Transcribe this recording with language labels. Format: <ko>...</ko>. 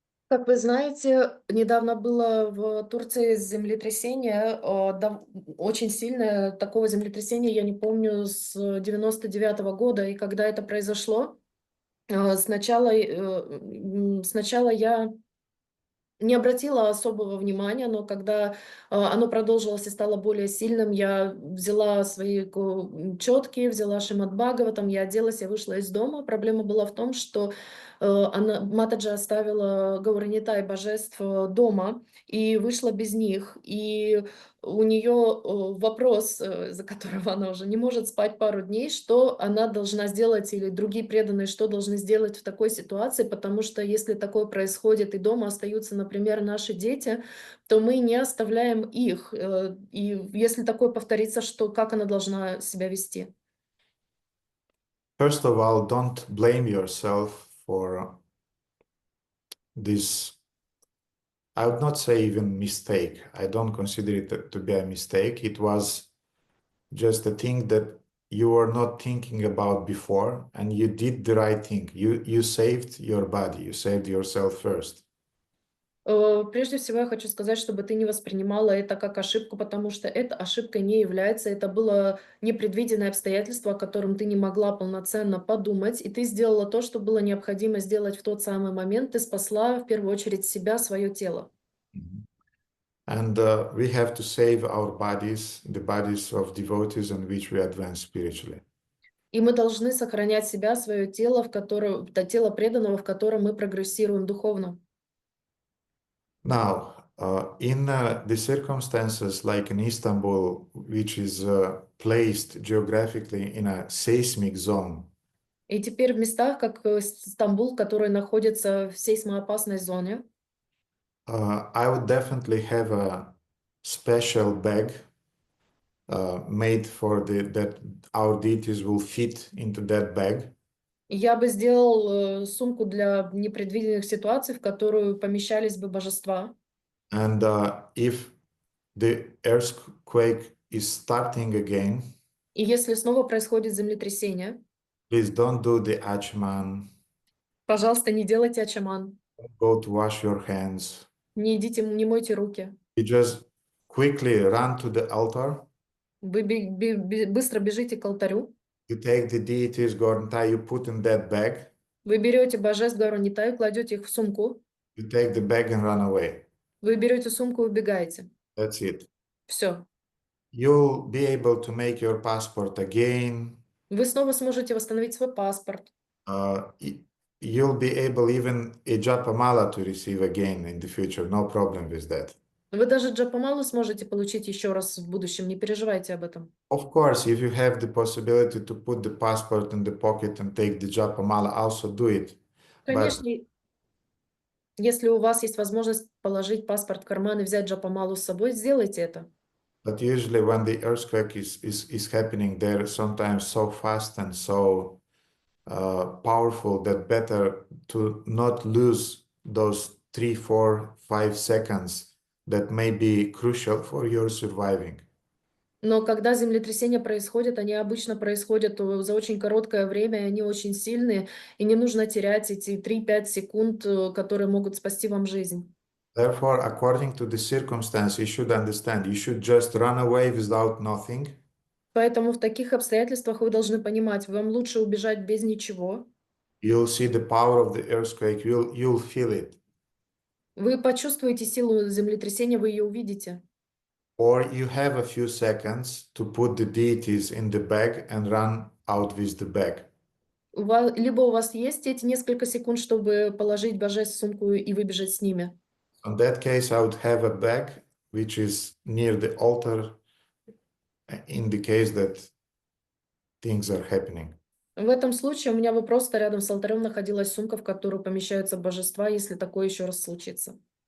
<ru>Как вы знаете, недавно было в Турции землетрясение, очень сильное. Такого землетрясения я не помню с 99-го года. И когда это произошло, сначала я не обратила особого внимания, но когда оно продолжилось и стало более сильным, я взяла свои четки, взяла Шримад Бхагаватам, я оделась, я вышла из дома. Проблема была в том, что Матаджи оставила Гауранитай божеств дома и вышла без них. И у нее вопрос, за которого она уже не может спать пару дней, что она должна сделать, или другие преданные, что должны сделать в такой ситуации, потому что если такое происходит и дома остаются, например, наши дети, то мы не оставляем их. И если такое повторится, как она должна себя вести?</ru> <en>First of all, don't blame yourself for this. I would not say even mistake. I don't consider it to be a mistake. It was just a thing that you were not thinking about before, and you did the right thing. You saved your body. You saved yourself first.</en> <ru>Прежде всего, я хочу сказать, чтобы ты не воспринимала это как ошибку, потому что это ошибкой не является. Это было непредвиденное обстоятельство, о котором ты не могла полноценно подумать, и ты сделала то, что было необходимо сделать в тот самый момент. Ты спасла в первую очередь себя, свое тело.</ru> <en>And we have to save our bodies, the bodies of devotees on which we advance spiritually.</en> <ru>И мы должны сохранять себя, свое тело, тело преданного, в котором мы прогрессируем духовно.</ru> <en>Now, In the circumstances like in Istanbul, which is placed geographically in a seismic zone,</en> <ru>И теперь в местах, как Стамбул, который находится в сейсмоопасной зоне,</ru> <en>I would definitely have a special bag made for that our deities will fit into that bag.</en> <ru>я бы сделал сумку для непредвиденных ситуаций, в которую помещались бы божества.</ru> <en>And if the earthquake is starting again,</en> <ru>И если снова происходит землетрясение,</ru> <en>please don't do the Achman,</en> <ru>пожалуйста, не делайте ачаман,</ru> <en>go to wash your hands.</en> <ru>не идите, не мойте руки.</ru> <en>You just quickly run to the altar.</en> <ru>Вы быстро бежите к алтарю,</ru> <en>You take the deities, Gorntai, you put in that bag.</en> <ru>вы берете божеств Гаронитаю, кладете их в сумку,</ru> <en>You take the bag and run away.</en> <ru>вы берете сумку и убегаете.</ru> <en>That's it.</en> <ru>Все.</ru> <en>You'll be able to make your passport again.</en> <ru>Вы снова сможете восстановить свой паспорт.</ru> <en>You'll be able even a Japamala to receive again in the future. No problem with that.</en> <ru>Вы даже джапамалу сможете получить еще раз в будущем, не переживайте об этом.</ru> <en>Of course, if you have the possibility to put the passport in the pocket and take the Japamala, also do it.</en> <ru>Конечно, если у вас есть возможность положить паспорт в карман и взять джапамалу с собой, сделайте это.</ru> <en>But usually when the earthquake is happening, they're sometimes so fast and so powerful that better to not lose those 3, 4, 5 seconds that may be crucial for your surviving.</en> <ru>Но когда землетрясения происходят, они обычно происходят за очень короткое время, и они очень сильные, и не нужно терять эти 3-5 секунд, которые могут спасти вам жизнь.</ru> <en>Therefore, according to the circumstance, you should understand, you should just run away without nothing.</en> <ru>Поэтому в таких обстоятельствах вы должны понимать, вам лучше убежать без ничего.</ru> <en>You'll see the power of the earthquake, you'll feel it.</en> <ru>Вы почувствуете силу землетрясения, вы ее увидите.</ru> <en>Or you have a few seconds to put the deities in the bag and run out with the bag.</en> <ru>Либо у вас есть эти несколько секунд, чтобы положить божеств в сумку и выбежать с ними.</ru> <en>In that case, I would have a bag which is near the altar in the case that things are happening.</en> <ru>В этом случае у меня бы просто рядом с алтарем находилась сумка, в которую помещаются божества, если такое еще раз случится.</ru>